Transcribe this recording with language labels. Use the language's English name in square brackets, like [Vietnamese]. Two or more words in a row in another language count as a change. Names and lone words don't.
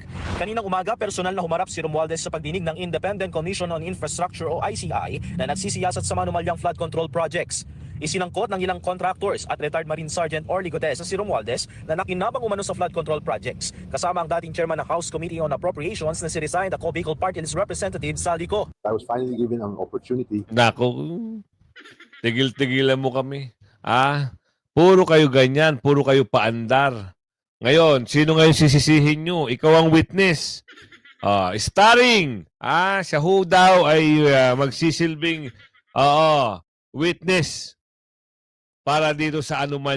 [Filipino] Kaninang umaga, personal na humarap si Romualdez sa pagdinig ng Independent Commission on Infrastructure o ICI na nagsisiyasat sa mga anomalyang [English] flood control projects. [Filipino] Isinangkot ng ilang contractors at retired Marine Sergeant Orly Gutesa si Romualdez na nakinabang umano sa [English] flood control projects, [Filipino] kasama ang dating chairman ng House Committee on Appropriations na si resigned ako Bicol Party List Representative Saldi Co. [English] I was finally given an opportunity. [Filipino] Nako, tigil-tigilan mo kami. Puro kayo ganyan, puro kayo paandar. Ngayon, sino ngayon sisisihin nyo? Ikaw ang witness. Starring. Siya ho daw ay magsisilbing witness para dito sa anomalya.